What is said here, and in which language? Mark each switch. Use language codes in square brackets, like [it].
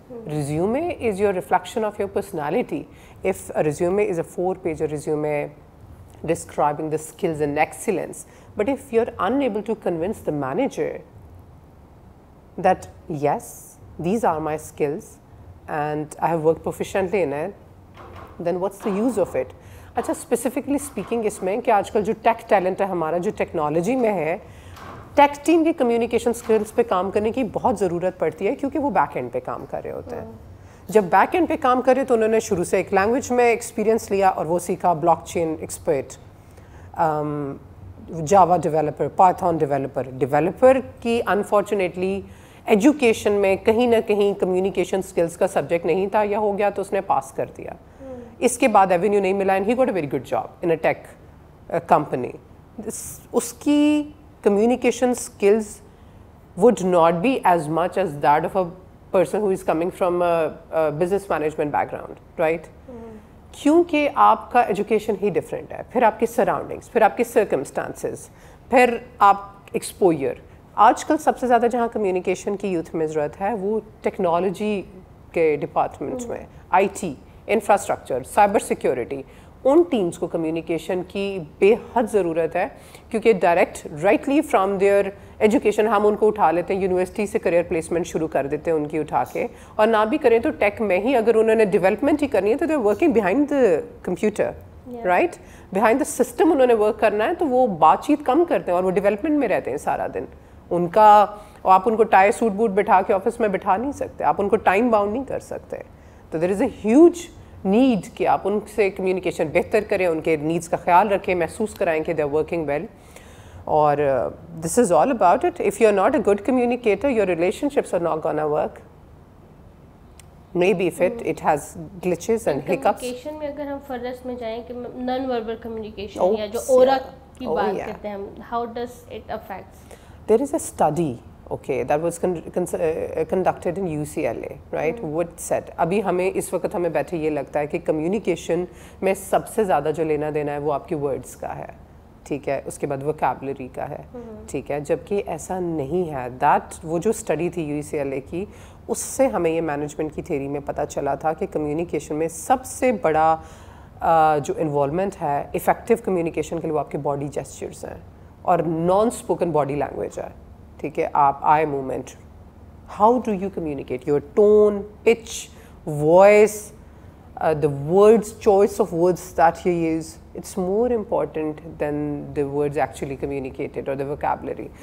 [en] Resume is your reflection of your personality. If a resume is a 4-page resume describing the skills and excellence, but if you're unable to convince the manager that yes, these are my skills and I have worked proficiently in it, then what's the use of it? [ur] اچھا specifically speaking اس میں کہ آج کل جو ٹیک talent ہے ہمارا، جو technology میں ہے، ٹیک ٹیم کی کمیونیکیشن سکلز پہ کام کرنے کی بہت ضرورت پڑتی ہے کیونکہ وہ بیک اینڈ پہ کام کر رہے ہوتے ہیں. جب بیک اینڈ پہ کام کرے تو انہوں نے شروع سے ایک لینگویج میں ایکسپیرینس لیا اور وہ سیکھا بلاک چین ایکسپرٹ، جاوا ڈیولپر، پائتھون ڈیولپر کی انفارچونیٹلی ایجوکیشن میں کہیں نہ کہیں کمیونیکیشن سکلز کا سبجیکٹ نہیں تھا، یا ہو گیا تو اس نے پاس کر دیا. اس کے بعد ایونیو نہیں ملا [en] And he got a very good job in a tech company. اس کی communication skills would not be as much as that of a person who is coming from a business management background, right? [ur] کیونکہ آپ کا education ہی different ہے، پھر آپ کی surroundings, پھر آپ کی سرکمسٹانسز، پھر آپ ایکسپوئر. آج کل سب سے زیادہ جہاں کمیونیکیشن کی یوتھ میں ضرورت ہے وہ ٹیکنالوجی کے ڈپارٹمنٹس میں، I T, infrastructure, cyber security. In teams کو کمیونیکیشن کی بے حد ضرورت ہے کیونکہ [en] direct rightly from their education [ur] ہم ان کو اٹھا لیتے ہیں، یونیورسٹی سے کریئر پلیسمنٹ شروع کر دیتے ہیں ان کی اٹھا کے، اور نہ بھی کریں تو ٹیک میں ہی اگر انہوں نے ڈیولپمنٹ ہی کرنی ہے تو [en] they are working behind the computer, right, behind the system [ur] انہوں نے ورک کرنا ہے، تو وہ بات چیت کم کرتے ہیں اور وہ ڈیولپمنٹ میں رہتے ہیں سارا دن. ان کا آپ ان کو ٹائی سوٹ بوٹ بٹھا کے آفس میں بٹھا نہیں سکتے، آپ ان کو ٹائم باؤنڈ نہیں کر سکتے. تو [en] there is a huge need [ur] کہ آپ ان سے کمیونیکیشن بہتر کریں، ان کے نیڈس کا خیال رکھیں، محسوس کرائیں کہ [en] They are working well. اور this is all about it. If you are not a good communicator your relationships are not gonna work. Maybe if it has glitches and hiccups. [ur] Communication میں اگر ہم فردر میں جائیں کہ نان وربل کمیونیکیشن یا جو اورا کی بات کرتے ہیں ہم، [en] how does it affect? There is a study, okay, that was conducted in UCLA, right? [ur] What said, ابھی ہمیں اس وقت ہمیں بیٹھے یہ لگتا ہے کہ کمیونیکیشن میں سب سے زیادہ جو لینا دینا ہے وہ آپ کی ورڈز کا ہے، ٹھیک ہے، اس کے بعد ووکیبلری کا ہے، ٹھیک ہے، جبکہ ایسا نہیں ہے. وہ جو اسٹڈی تھی UCLA کی، اس سے ہمیں یہ مینجمنٹ کی تھیوری میں پتہ چلا تھا کہ کمیونیکیشن میں سب سے بڑا جو انوالومنٹ ہے افیکٹو کمیونیکیشن کے لیے وہ آپ کے باڈی جیسچرز ہیں اور نان اسپوکن باڈی لینگویج ہے، ٹھیک ہے. [en] آپ eye movement, how do you communicate, your tone, pitch, voice, the words, choice of words that you use, it's more important than the words actually communicated or the vocabulary.